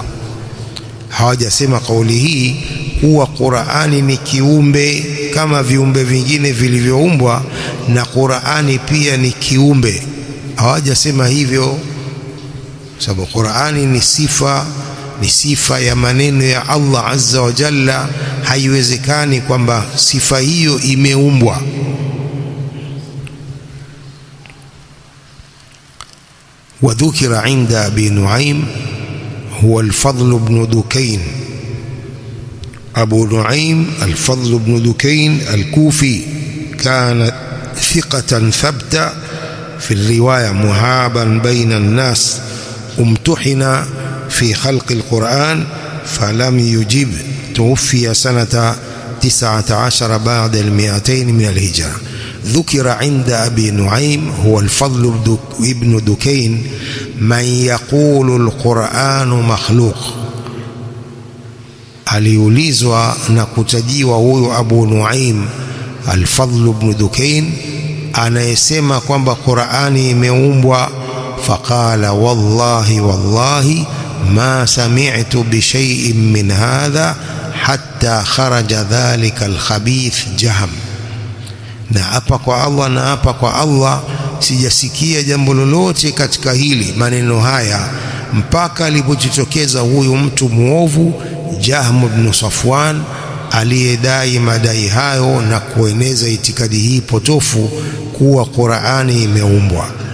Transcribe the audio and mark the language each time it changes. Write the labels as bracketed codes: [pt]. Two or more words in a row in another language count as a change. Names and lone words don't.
[sw] Hawajasema kauli hii kuwa Qur'ani ni kiumbe kama viumbe vingine vilivyoumbwa na Qur'ani pia ni kiumbe. Hawajasema hivyo, sababu Qur'ani ni sifa ya maneno ya Allah [ar] عز وجل. [sw] Haiwezekani kwamba sifa hiyo imeumbwa. [ar] وذكر عند أبي نعيم هو الفضل بن دكين. أبو نعيم الفضل بن دكين الكوفي كان ثقة ثبت في الرواية مهابا بين الناس، امتحن في خلق القرآن فلم يجب، توفي سنة 19 بعد 200 من الهجرة. ذكر عند أبي نعيم هو الفضل ابن دكين من يقول القرآن مخلوق. [sw] aliulizwa na kutajiwa huyo Abu Nuaim al-Fadl ibn Dukain anayesema kwamba Qur'ani imeumbwa. [ar] فقال والله والله ما سمعت بشيء من هذا حتى خرج ذلك الخبيث جهم. [sw] Na hapa kwa Allah, na hapa kwa Allah, sijasikia jambo lolote katika hili maneno haya mpaka alipojitokeza huyu mtu muovu Jahm ibn Safwan aliyedai madai hayo na kueneza itikadi hii potofu kuwa Qur'ani imeumbwa.